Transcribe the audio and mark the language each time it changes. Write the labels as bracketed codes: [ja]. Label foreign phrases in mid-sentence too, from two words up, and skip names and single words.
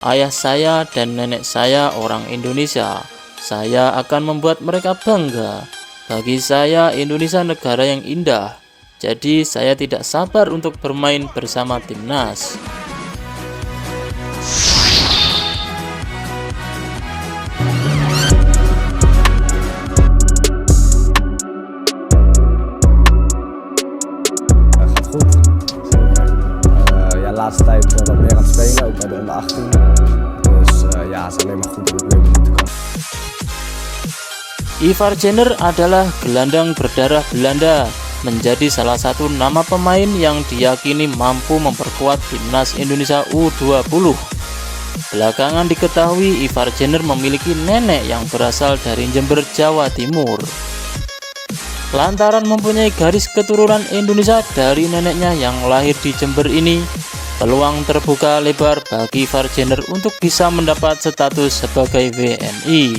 [id] Ayah saya dan nenek saya orang Indonesia. Saya akan membuat mereka bangga. Bagi saya, Indonesia negara yang indah. Jadi saya tidak sabar untuk bermain bersama timnas. [nl] Laatste tijd wat meer aan het spelen, ook bij de onder 18. Dus ja, het is alleen maar goed dat ik weer moeten komen. [id] Ivar Jenner adalah gelandang berdarah Belanda, menjadi salah satu nama pemain yang diyakini mampu memperkuat timnas Indonesia U20. Belakangan diketahui Ivar Jenner memiliki nenek yang berasal dari Jember, Jawa Timur. Lantaran mempunyai garis keturunan Indonesia dari neneknya yang lahir di Jember ini, peluang terbuka lebar bagi Ivar Jenner untuk bisa mendapat status sebagai WNI.